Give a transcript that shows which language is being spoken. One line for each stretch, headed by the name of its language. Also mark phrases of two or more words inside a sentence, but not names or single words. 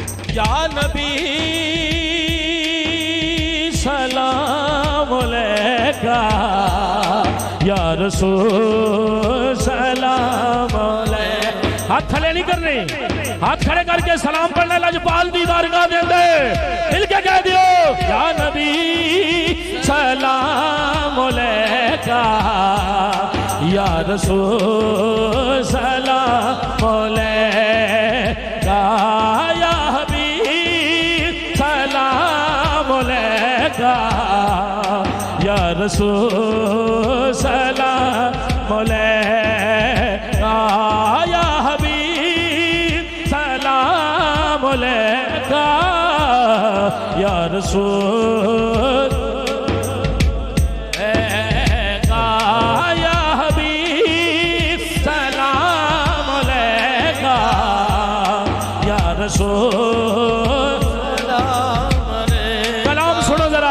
Arabic: يا نبي سلام عليك، يا رسول سلام عليك.
Punjabi: ہاتھ کھڑے نہیں کرنے، ہاتھ کھڑے کر کے سلام پڑھنے لجپال دی بارگاہ دے دے، مل کے کہہ دیو
Arabic: يا نبي سلام عليك، يا رسول سلام عليك، يا حبيب سلام عليك، يا رسول سلام عليك، يا حبيب سلام عليك, يا رسول
Urdu: کلام سنو ذرا.